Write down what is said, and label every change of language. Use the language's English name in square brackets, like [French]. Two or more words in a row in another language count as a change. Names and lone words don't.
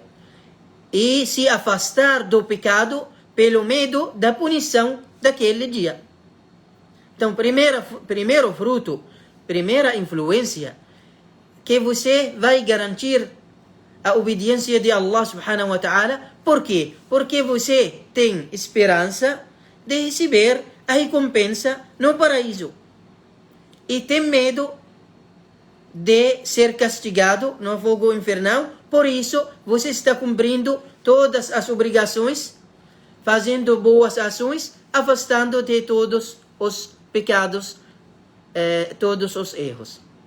[Portuguese] E se afastar do pecado pelo medo da punição daquele dia. Então, primeiro fruto, primeira influência, que você vai garantir a obediência de [Arabic] الله سبحانه وتعالى. [Portuguese] Por quê? Porque você tem esperança de receber a recompensa no paraíso. E tem medo de ser castigado no fogo infernal. Por isso, você está cumprindo todas as obrigações, fazendo boas ações, afastando de todos os pecados, todos os erros.